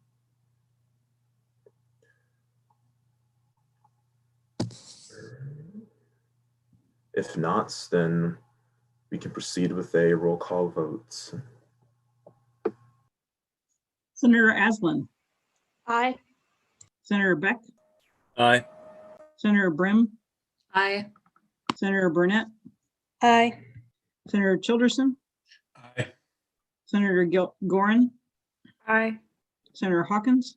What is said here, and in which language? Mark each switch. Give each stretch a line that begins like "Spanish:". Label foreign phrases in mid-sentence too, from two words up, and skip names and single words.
English: If not, then we can proceed with a roll call vote. Senator Aslan, Aye. Senator Beck, Aye. Senator Brim, Aye. Senator Burnett, Aye. Senator Childerson, Aye. Senator Gorin, Aye. Senator Hawkins,